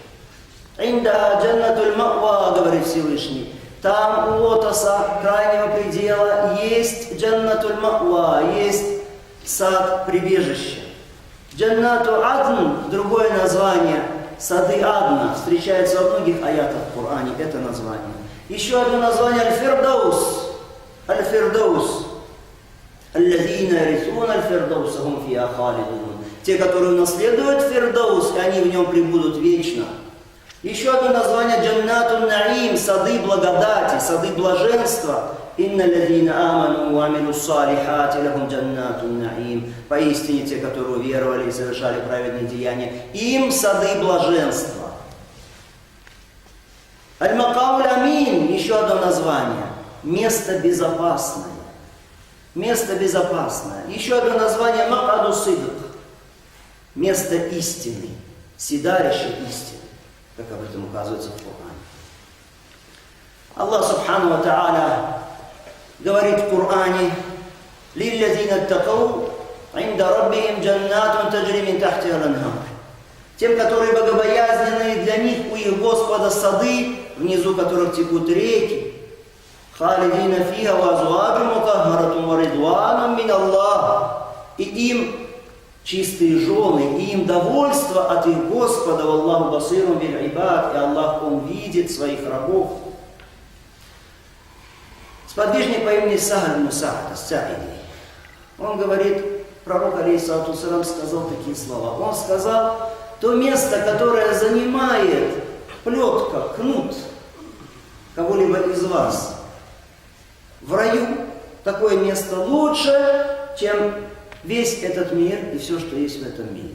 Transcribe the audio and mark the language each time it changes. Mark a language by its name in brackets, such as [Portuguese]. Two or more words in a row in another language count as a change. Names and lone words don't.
[Arabic] عندها جنة المأوى, [Russian] говорит Всевышний, там у лотоса крайнего предела есть [Arabic] جنة المأوى, [Russian] есть сад прибежища. [Arabic] جنات عدن, [Russian] другое название, сады Адна, встречается во многих аятах в Коране, это название. Еще одно название Аль-Фирдаус. Аль-Фирдаус. [Arabic] الذين يرثون الفردوس هم فيها خالدون. [Russian] Те, которые наследуют Фирдаус, и они в нем пребудут вечно. Еще одно название [Arabic] جنات النعيم, [Russian] сады благодати, сады блаженства. [Arabic] إن الذين آمنوا وعملوا الصالحات لهم جنات النعيم. [Russian] Поистине те, которые уверовали и совершали праведные деяния, им сады блаженства. [Arabic] المقام الأمين, [Russian] еще одно название. Место безопасное. Место безопасное. Еще одно название [Arabic] مقعد صدق. [Russian] Место истины. Седалище истины, как об этом указывается в Коране. [Arabic] Аллах سبحانه وتعالى [Russian] говорит в Коране: [Arabic] «للذين اتقوا عند ربهم جنات تجري من تحتها الأنهار». [Russian] Тем, которые богобоязненные, для них у их Господа сады, внизу которых текут реки. [Arabic] «خالدين فيها وأزواج مطهرة ورضوان من الله». [Russian] И им чистые жены, и им довольство от их Господа. [Arabic] «والله بصير بالعباد». [Russian] И Аллах, Он видит своих рабов. Сподвижник по имени Сахаль ибн Са'д ас-Са'iди, он говорит, пророк [Arabic] عليه الصلاة والسلام [Russian] сказал такие слова. Он сказал, то место, которое занимает плетка, кнут кого-либо из вас в раю, такое место лучше, чем весь этот мир и все, что есть в этом мире.